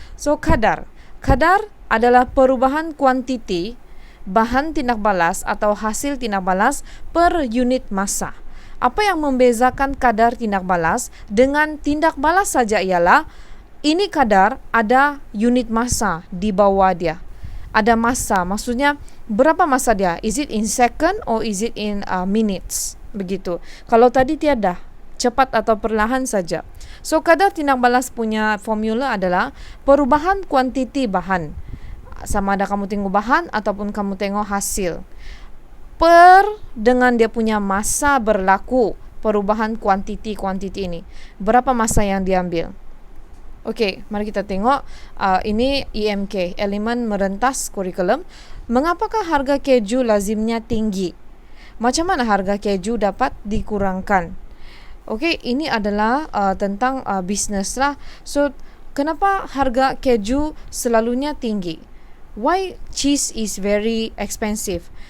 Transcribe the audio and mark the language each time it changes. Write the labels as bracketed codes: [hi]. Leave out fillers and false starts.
[ms] So, kadar adalah perubahan kuantiti bahan tindak balas atau hasil tindak balas per unit massa. Apa yang membezakan kadar tindak balas dengan tindak balas saja ialah ini kadar ada unit massa di bawah dia. Ada masa, maksudnya berapa masa dia? [en] Is it in second or is it in minutes? [ms] Begitu. Kalau tadi tiada, cepat atau perlahan saja. So, kadar tindak balas punya formula adalah perubahan kuantiti bahan. Sama ada kamu tengok bahan ataupun kamu tengok hasil. Per dengan dia punya masa berlaku perubahan kuantiti ini. Berapa masa yang diambil? Okey, mari kita tengok. Ini EMK, elemen merentas kurikulum. Mengapakah harga keju lazimnya tinggi? Macam mana harga keju dapat dikurangkan? Okey, ini adalah tentang bisnes lah. So, kenapa harga keju selalunya tinggi? [en] Why cheese is very expensive?